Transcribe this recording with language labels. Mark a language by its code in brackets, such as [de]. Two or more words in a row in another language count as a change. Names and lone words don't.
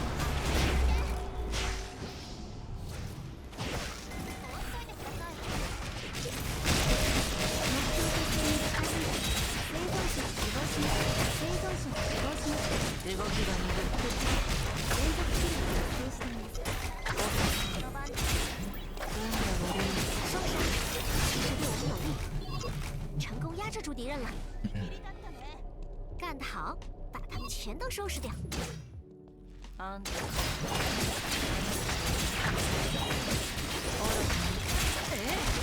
[ja] 動きが鈍る。連続キルが発生しています。運が悪い。 [zh] 双杀，其实对我们有利。成功压制住敌人了。干得好，把他们全都收拾掉。 [ja] あんた。愚かな。